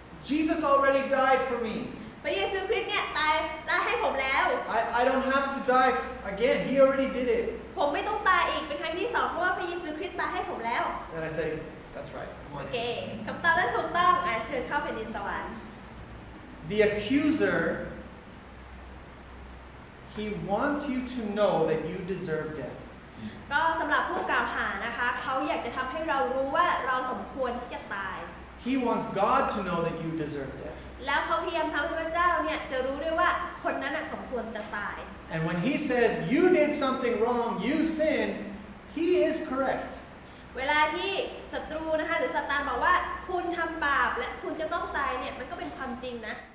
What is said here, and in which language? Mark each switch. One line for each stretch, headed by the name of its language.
English: Jesus already died for me.
Thai: พระเยซูคริสต์เนี่ยตายให้ผมแล้ว
English: I don't have to die again. He already did it.
Thai: ผมไม่ต้องตายอีกเป็นครั้งที่สองเพราะว่าพระเยซูคริสต์ตายให้ผมแล้ว
English: And I say, that's right. Come
Thai: โอ
English: on.
Thai: เคคำตอบนั้นถูกต้องเชิญเข้าแผ่นดินสวรรค์
English: The accuser, he wants you to know that you deserve death.
Thai: ก็สำหรับผู้กล่าวหานะคะเขาอยากจะทำให้เรารู้ว่าเราสมควรที่จะตาย
English: He wants God to know that you deserve death.
Thai: แล้วเขาพยายามทำให้พระเจ้าเนี่ยจะรู้ด้วยว่าคนนั้นสมควรจะตาย
English: And when he says, you did something wrong, you sinned, he is correct.
Thai: เวลาที่ศัตรูนะคะหรือซาตานบอกว่าคุณทำบาปและคุณจะต้องตายเนี่ยมันก็เป็นความจริงนะ